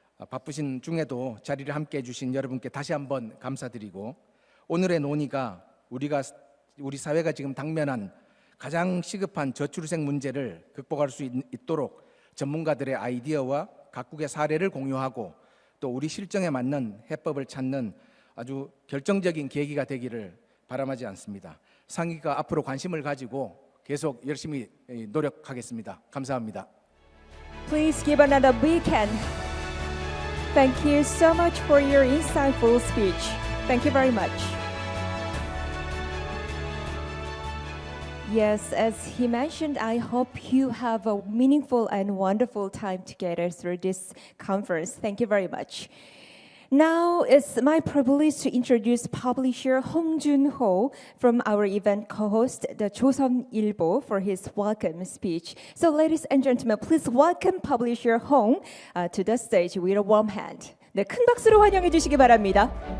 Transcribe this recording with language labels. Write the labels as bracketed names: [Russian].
[Korean] 바쁘신 중에도 자리를 함께 해주신 여러분께 다시 한번 감사드리고 오늘의 논의가 우리 사회가 지금 당면한 가장 시급한 저출생 문제를 극복할 수 있도록 전문가들의 아이디어와 각국의 사례를 공유하고 또 우리 실정에 맞는 해법을 찾는 아주 결정적인 계기가 되기를 바람하지 않습니다. 상위가 앞으로 관심을 가지고 계속 열심히 노력하겠습니다. 감사합니다. [English] Please give another big hand. Thank you so much for your insightful speech. Thank you very much. Yes, as he mentioned, I hope you have a meaningful and wonderful time together through this conference. Thank you very much. Now it's my privilege to introduce publisher Hong Jun-ho from our event co-host, the 조선일보, for his welcome speech. So ladies and gentlemen, please welcome publisher Hong to the stage with a warm hand. [Korean] 네, 큰 박수로 환영해 주시기 바랍니다.